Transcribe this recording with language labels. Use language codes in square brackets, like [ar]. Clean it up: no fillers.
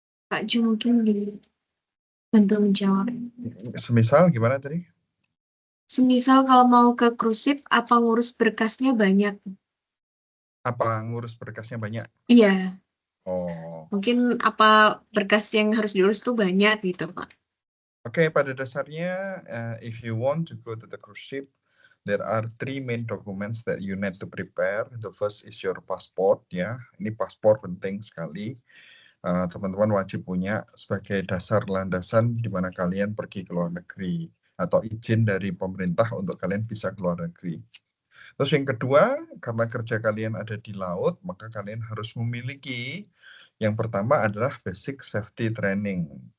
[id] Kak Ju mungkin dibantu menjawab. Semisal gimana tadi? Semisal kalau mau ke cruise ship, apa ngurus berkasnya banyak? Apa ngurus berkasnya banyak? Iya, Oh. mungkin apa berkas yang harus diurus tuh banyak gitu, Pak. Oke, pada dasarnya, [en] if you want to go to the cruise ship, there are 3 main documents that you need to prepare. The first is your passport, ya. [id] Ini paspor penting sekali. Teman-teman wajib punya sebagai dasar landasan di mana kalian pergi ke luar negeri atau izin dari pemerintah untuk kalian bisa ke luar negeri. Terus yang kedua, karena kerja kalian ada di laut, maka kalian harus memiliki yang pertama adalah [en] basic safety training.